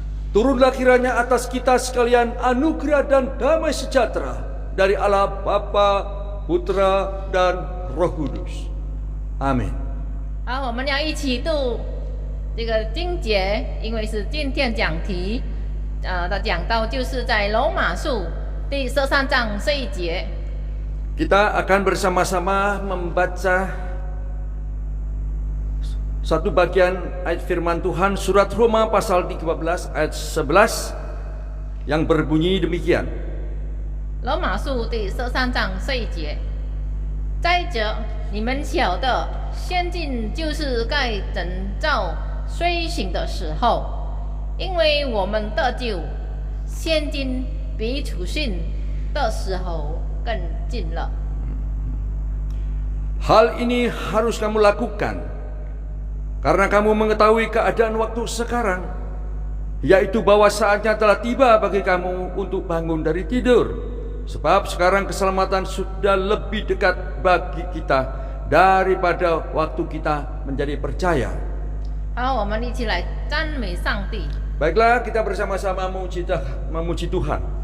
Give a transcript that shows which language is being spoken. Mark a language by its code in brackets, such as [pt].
[id] Turunlah kiranya atas kita sekalian anugerah dan damai sejahtera dari Allah Bapa, Putra, dan Roh Kudus. Amin. [zh] 好，我们要一起读这个经节，因为是今天讲题，的讲到就是在罗马书第13章这一节。 [id] Kita akan bersama-sama membaca satu bagian ayat firman Tuhan surat Roma pasal 13 ayat 11 yang berbunyi demikian. [zh] 罗马书第13章这一节。再者，你们晓得，现今就是该拯造睡醒的时候，因为我们得救，现今比处信的时候更近了。 [id] Hal ini harus kamu lakukan karena kamu mengetahui keadaan waktu sekarang, yaitu bahwa saatnya telah tiba bagi kamu untuk bangun dari tidur. Sebab sekarang keselamatan sudah lebih dekat bagi kita daripada waktu kita menjadi percaya. [zh] 好，我们一起来赞美上帝。 [id] Baiklah, kita bersama-sama memuji Tuhan.